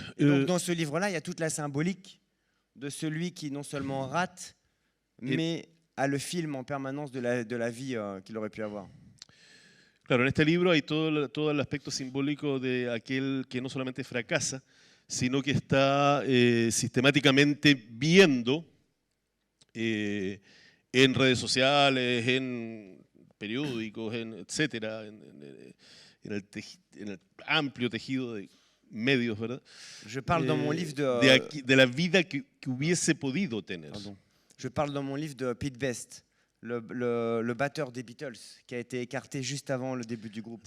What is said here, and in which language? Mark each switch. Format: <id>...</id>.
<fr>dans ce livre-là, il y a toute la symbolique de celui qui non seulement rate, mais a le film en permanence de la vie qu'il aurait pu avoir.</fr> <es>Claro, en este libro hay todo el aspecto simbólico de aquel que no solamente fracasa, sino que está sistemáticamente viendo en redes sociales, en periódicos, etcétera, en el amplio tejido de medios, ¿verdad?</es> <fr>Je parle dans mon livre</fr> <es>de la vida que hubiese podido tener.</es> <fr>Pardon. Je parle dans mon livre de Pete Best, le batteur des Beatles, qui a été écarté juste avant le début du groupe.</fr>